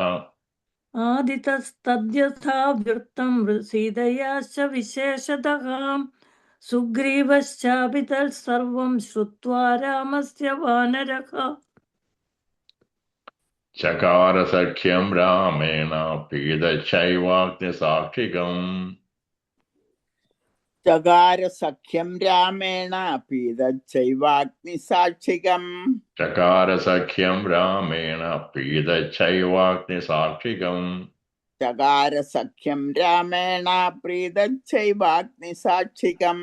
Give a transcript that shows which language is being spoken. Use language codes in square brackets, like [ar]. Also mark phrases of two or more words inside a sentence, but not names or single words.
[sa] आदितस्तद्यथा वृत्तं सीतयाश्च विशेषतः सुग्रीवश्चापि तत्सर्वं श्रुत्वा रामस्य वानरः चकार सख्यं रामेण पीदचैवाग्निसाक्षिकम् ചകാരസഖ്യം രാമേണ പീതച്ചൈവാഗ്നിസാക്ഷികം ചകാരസഖ്യം രാമേണ പീതച്ചൈവാഗ്നിസാക്ഷികം ചകാരസഖ്യം രാമേണ പ്രീതച്ചൈവാഗ്നിസാക്ഷികം